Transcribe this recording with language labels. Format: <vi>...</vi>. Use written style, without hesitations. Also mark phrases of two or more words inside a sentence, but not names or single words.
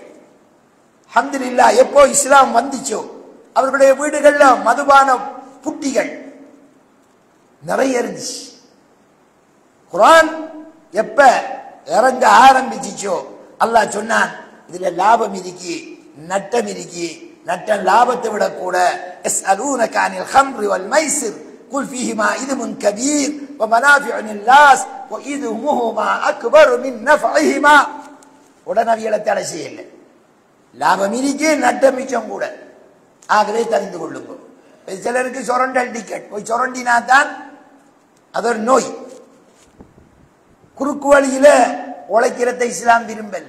<ta>அல்ஹம்துலில்லாஹ் எப்போ இஸ்லாம் வந்துச்சோ அவர்களுடைய வீடுகள்ல மதுபான புட்டிகள் நிறைய இருந்துச்சு. குர்ஆன் எப்ப இறங்க ஆரம்பிச்சிச்சோ அல்லாஹ் சொன்னான், இதுல லாபம் இருக்கி, நட்டம் இருக்கி. நட்டம் லாபத்தை விட கூட.</ta> <ar>يسألونك عن الخمر والميسر قل فيهما إثم كبير ومنافع للناس وإثمهما أكبر من نفعهما.</ar> <ta>உடனடியாக தடை செய்யல. லாபம் இருக்கே நட்டம் மிச்சம் கூட. ஆகவே தெரிந்து கொள்ளுங்க. சிலருக்கு சொரண்டல் டிக்கெட் போய் சொரண்டினா தான் அது ஒரு நோய். குறுக்கு வழியில உழைக்கிறத இஸ்லாம் விரும்பல.</ta>